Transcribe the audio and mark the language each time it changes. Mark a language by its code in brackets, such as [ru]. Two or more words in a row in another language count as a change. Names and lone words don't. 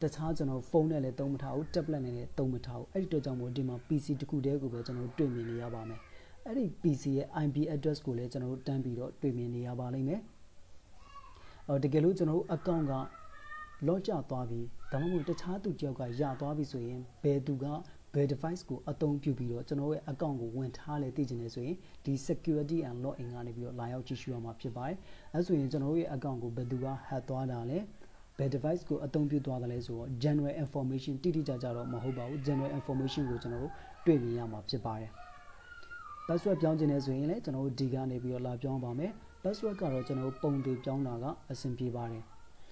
[my] ခြားကျွန်တော်ဖုန်းနဲ့လည်းသုံးမထားဘူး tablet နဲ့လည်းသုံးမထားဘူးအဲ့ဒီတော့ကြောင့်မို့ဒီမှာ PC တစ်ခုတည်းကိုပဲကျွန်တော်တွေ့မြင်နေရပါမယ်အဲ့ဒီ PC ရဲ့ [en] IP address [my] ကိုလည်းကျွန်တော်တန်း ပြီးတော့တွေ့မြင်နေရပါလိမ့်မယ်တကယ်လို့ကျွန်တော် account က log ကျသွားပြီဒါမှမဟုတ်တခြားသူတယောက်ကရသွားပြီဆို ရင်ဘယ်သူကဘယ် device ကိုအသုံးပြုပြီးတော့ကျွန်တော်ရဲ့ account ကိုဝင်ထားလဲသိချင်တယ်ဆိုရင်ဒီ [en] security and login [my] ကနေပြီးတော့လာရောက်ကြည့်ရှုရမှာဖြစ်ပါတယ်အဲဆိုရင်ကျွန်တော်ရဲ့ account ကိုဘယ်သူက hack သွားတာလဲဘယ် device ကိုအသုံးပြုသွားတယ်လဲဆိုတော့ [en] general information [my] တိတိကျကျတော့မဟုတ်ပါဘူး [en] general information [my] ကိုကျွန်တော်တို့တွေ့မြင်ရမှာဖြစ်ပါတယ် password ပြောင်းခြင်းနဲ့ဆိုရင်လည်းကျွန်တော်တို့ဒီကနေပြီးတော့လာပြောင်းပါမယ် password ကတော့ကျွန်တော်တို့ပုံတွေပြောင်းတာကအဆင်ပြေပါတယ်